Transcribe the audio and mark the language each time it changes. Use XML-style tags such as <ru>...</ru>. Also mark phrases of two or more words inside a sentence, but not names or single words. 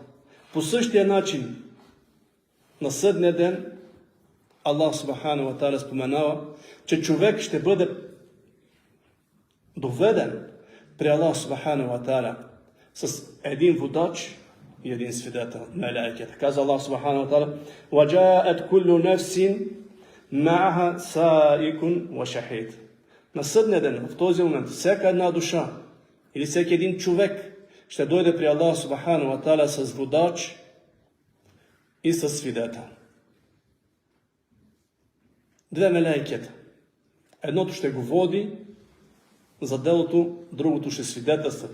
<bg>По същия начин, на съдния ден, Аллах</bg> <ar>سبحانه وتعالى</ar> <bg>споменава, че човек ще бъде доведен при Аллах</bg> <ar>سبحانه وتعالى</ar> <bg>с един водач и един свидетел, мелаиката.</bg> <ar>Каза Аллах سبحانه وتعالى: "وجاءت كل نفس معها سائق وشهيد."</ar> <bg>На съдния ден, в този момент, всяка една душа или всеки един човек ще дойде при Аллах</bg> <ar>سبحانه وتعالى</ar> <bg>с водач и с свидетел. Две мелаикета. Едното ще го води за делото, другото ще свидетелства.</bg>